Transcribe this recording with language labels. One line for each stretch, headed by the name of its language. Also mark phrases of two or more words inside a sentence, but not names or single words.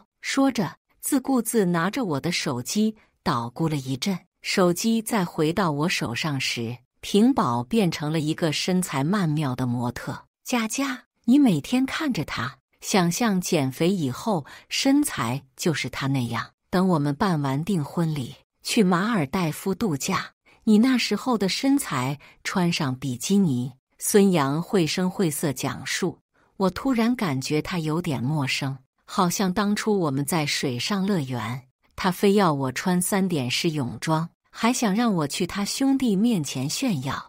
Chinese: 說着，自顧自拿着我的手機搗鼓了一陣。手機再回到我手上時，屏保變成了一個身材曼妙的模特。佳佳，你每天看着她，想象減肥以後身材就是她那樣。等我們辦完訂婚禮，去馬爾代夫度假，你那時候的身材，穿上比基尼。孫楊繪聲繪色講述，我突然感覺他有點陌生，好像當初我們在水上樂園，他非要我穿3點式泳裝，還想讓我去他兄弟面前炫耀。